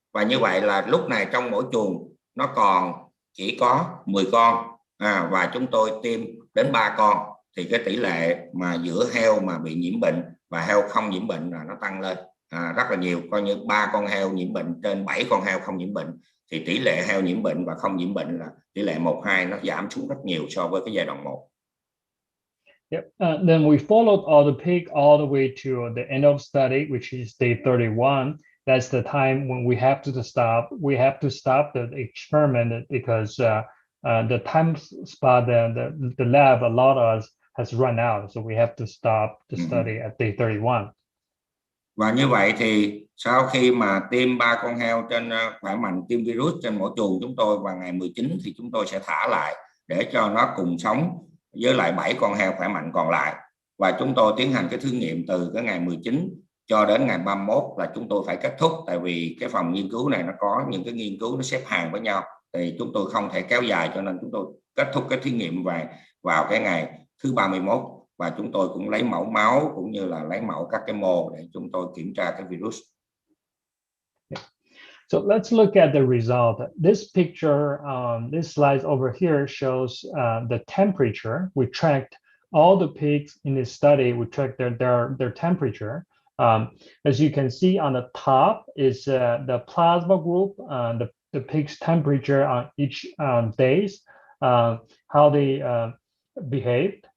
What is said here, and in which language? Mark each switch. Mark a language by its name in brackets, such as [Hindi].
[Vietnamese] Và như vậy là lúc này trong mỗi chuồng nó còn chỉ có 10 con và chúng tôi tiêm đến 3 con, thì cái tỷ lệ mà giữa heo mà bị nhiễm bệnh và heo không nhiễm bệnh là nó tăng lên rất là nhiều. Coi như 3 con heo nhiễm bệnh trên 7 con heo không nhiễm bệnh, thì tỷ lệ heo nhiễm bệnh và không nhiễm bệnh là tỷ lệ 1:2, nó giảm xuống rất nhiều so với cái giai đoạn 1. [English] Yep. Then we followed all the pig all the way to the end of study, which is day 31. That's the time when we have to stop. We have to stop the experiment because the time spot the lab allowed us has run out, so we have to stop the study at day 31. [Vietnamese] Và như vậy thì sau khi mà tiêm 3 con heo trên khỏe mạnh, tiêm virus trên mỗi chuồng chúng tôi, vào ngày 19 thì chúng tôi sẽ thả lại để cho nó cùng sống với lại 7 con heo khỏe mạnh còn lại, và chúng tôi tiến hành cái thử nghiệm từ cái ngày 19 cho đến ngày 31 là chúng tôi phải kết thúc, tại vì cái phòng nghiên cứu này nó có những cái nghiên cứu nó xếp hàng với nhau, thì chúng tôi không thể kéo dài, cho nên chúng tôi kết thúc cái thí nghiệm vào cái ngày thứ 31, và chúng tôi cũng lấy mẫu máu cũng như là lấy mẫu các cái mô để chúng tôi kiểm tra cái virus. [English] So let's look at the result. This picture, this slide over here shows the temperature. We tracked all the pigs in this study. We tracked their temperature. As you can see on the top is the plasma group, the pig's temperature on each days, how they behaved.